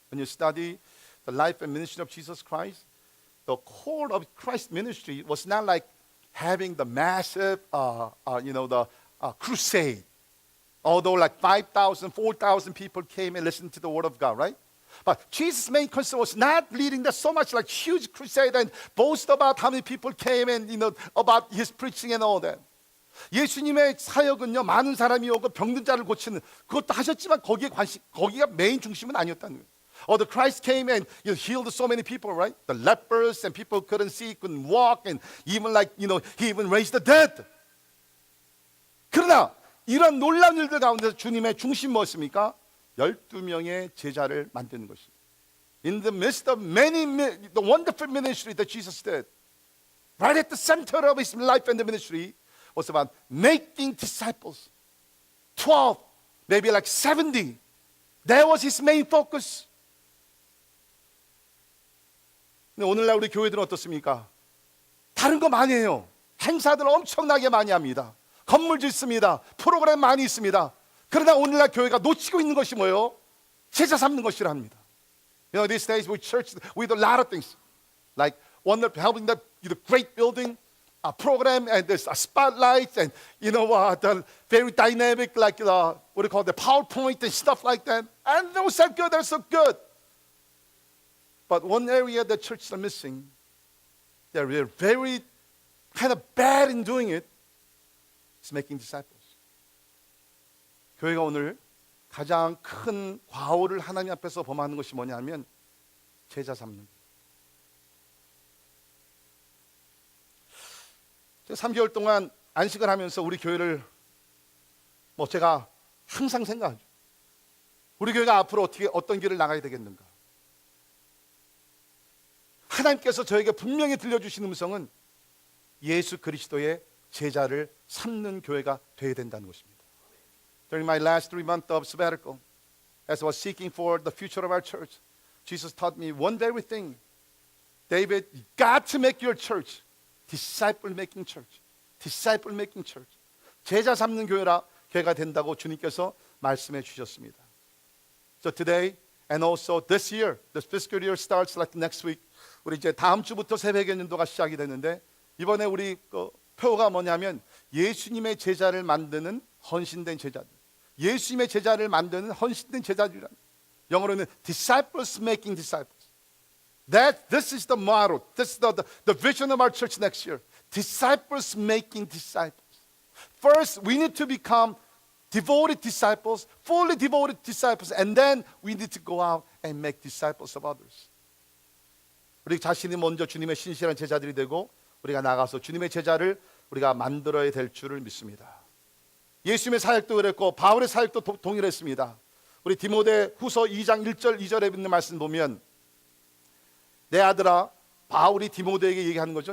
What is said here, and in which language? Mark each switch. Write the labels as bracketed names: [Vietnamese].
[English] When you study the life and ministry of Jesus Christ, the core of Christ's ministry was not like having the massive, the crusade. Although like 5,000, 4,000 people came and listened to the word of God, right? But Jesus' main concern was not leading that so much like huge crusade and boast about how many people came and about his preaching and all that. [Korean] 예수님의 사역은요, 많은 사람이 오고 병든 자를 고치는 그것도 하셨지만 거기가 메인 중심은 아니었다는 거예요. [English] The Christ came and healed so many people, right? The lepers and people couldn't see, couldn't walk, and even he even raised the dead. [Korean] 그러나 이런 놀라운 일들 가운데서 주님의 중심 무엇입니까? 12명의 제자를 만드는 것입니다. [English] In the midst of the wonderful ministry that Jesus did, right at the center of his life and the ministry was about making disciples. 12 maybe like 70. That was his main focus. [Korean] 근데 오늘날 우리 교회들은 어떻습니까? 다른 거 많이 해요. 행사들 엄청나게 많이 합니다. 건물 짓습니다. 프로그램 많이 있습니다. 그러나 오늘날 교회가 놓치고 있는 것이 뭐예요? 제자 삼는 것이라 합니다. [English] You know, these days we church with a lot of things, like one of helping the great building, a program, and there's a spotlight, and the very dynamic, like what do you call the PowerPoint and stuff like that. And those are good. They're so good. But one area the churches are missing, they're very kind of bad in doing it, is making disciples. [Korean] 교회가 오늘 가장 큰 과오를 하나님 앞에서 범하는 것이 뭐냐면 제자 삼는. 3개월 동안 안식을 하면서 우리 교회를 제가 항상 생각하죠. 우리 교회가 앞으로 어떤 길을 나가야 되겠는가? 하나님께서 저에게 분명히 들려주신 음성은 예수 그리스도의 제자를 삼는 교회가 되어야 된다는 것입니다. [English] During my last 3 months of sabbatical, as I was seeking for the future of our church, Jesus taught me one very thing. David, you got to make your church disciple-making church. Disciple-making church. [Korean] 제자 삼는 교회가 된다고 주님께서 말씀해 주셨습니다. [English] So today and also this year, the fiscal year starts like next week. [Korean] 우리 이제 다음 주부터 새벽의 연도가 시작이 되는데 이번에 우리 표가 뭐냐면 예수님의 제자를 만드는 헌신된 제자들. 예수님의 제자를 만드는 헌신된 제자들이란. 영어로는 [English] disciples making disciples. This is the motto. This is the vision of our church next year. Disciples making disciples. First, we need to become devoted disciples, fully devoted disciples, and then we need to go out and make disciples of others. [Korean] 우리 자신이 먼저 주님의 신실한 제자들이 되고 우리가 나가서 주님의 제자를 우리가 만들어야 될 줄을 믿습니다. 예수님의 사역도 그랬고 바울의 사역도 동일했습니다. 우리 디모데 후서 2장 1절 2절에 있는 말씀 보면 내 아들아, 바울이 디모데에게 얘기하는 거죠.